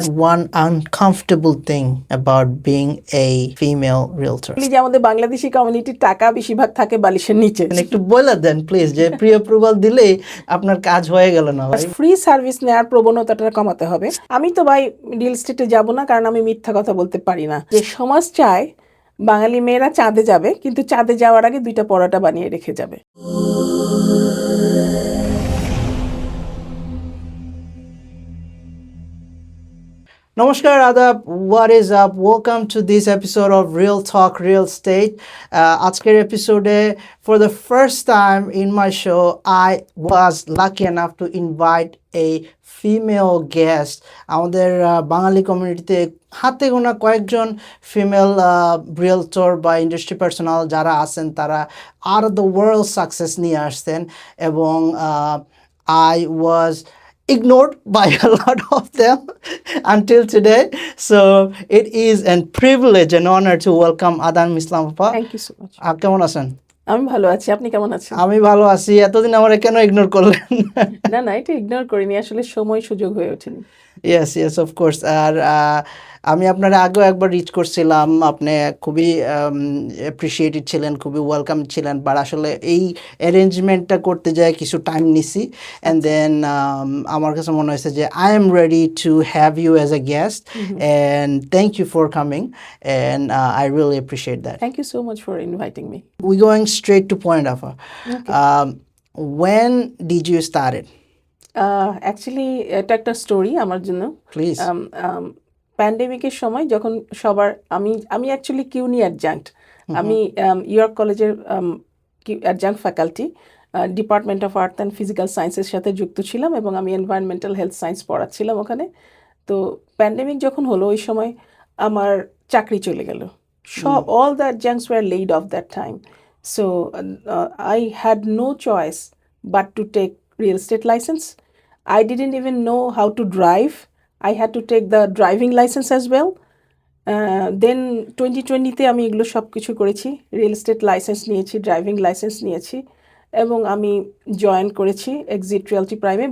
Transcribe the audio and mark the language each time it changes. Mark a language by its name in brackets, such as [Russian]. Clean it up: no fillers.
[English] One uncomfortable thing about being a female realtor. [Bangla] যে আমাদের বাংলাদেশি কমিউনিটির টাকা বেশিরভাগ থাকে বালিশের নিচে। একটু বলে দেন প্লিজ যে প্রি অ্যাপ্রুভাল দিলেই আপনার কাজ হয়ে গেল না ভাই। ফ্রি সার্ভিস নেওয়ার প্রবণতাটা কমাতে হবে। আমি তো ভাই রিয়েল এস্টেটে যাব না, কারণ আমি মিথ্যা কথা বলতে পারি না। যে সমাজ চায় বাঙালি মেয়েরা চাঁদে যাবে, কিন্তু চাঁদে যাওয়ার আগে 2টা পরোটা বানিয়ে রেখে যাবে। [English] Namaskar Adab, what is up? Welcome to this episode of Real Talk Real Estate. [Bangla] Aajker [English] episode for the first time in my show, I was lucky enough to invite a female guest. [Bangla] আমাদের বাঙালি কমিউনিটিতে হাতে গোনা কয়েকজন female realtor বা industry personal যারা আছেন তারা [English] out of the world [Bangla] success নিয়ে আসছেন এবং [English] I was ignored by a lot of them until today. So it is a privilege and honor to welcome Adan Islam Appa. Thank you so much. [Bangla] কেমন আছেন? আমি ভালো আছি, আপনি কেমন আছেন? আমি ভালো আছি। এতদিন আমারে কেন ইগনোর করলেন? না এটা ইগনোর করিনি, আসলে সময় সুযোগ হয়ে ওঠেনি। [English] Yes, of course. [Bangla] আর আমি আপনারা আগেও একবার রিচ করছিলাম, আপনি খুবই অ্যাপ্রিসিয়েটেড ছিলেন, খুবই ওয়েলকাম ছিলেন, বাট আসলে এই অ্যারেঞ্জমেন্টটা করতে যায় কিছু টাইম নিছি অ্যান্ড দেন আমার কাছে মনে হয়েছে যে [English] I am ready to have you as a guest and thank you for coming and I really appreciate that. Thank you so much for inviting me. We going straight to point, Afa. When did you start it? [Bangla] Actually এটা একটা story আমার জন্য। Please. প্যান্ডেমিকের সময় যখন সবার আমি actually কিউনি অ্যাডজাঙ্ক্ট, আমি ইয়র্ক কলেজের অ্যাডজাঙ্ক্ট faculty department of earth and physical সায়েন্সের সাথে যুক্ত ছিলাম এবং আমি এনভায়রনমেন্টাল হেলথ সায়েন্স পড়াচ্ছিলাম ওখানে। তো প্যান্ডেমিক যখন হলো ওই সময় আমার চাকরি চলে গেল, [English] all the adjuncts were laid off that time. So I had no choice but to take real estate license. I didn't even know how to drive. I had to take the driving license as well. Then [Bangla] 2020-তে আমি এগুলো সব কিছু করেছি, real estate licence নিয়েছি, driving licence নিয়েছি এবং আমি join করেছি এক্সিট রিয়েলটি প্রাইমে।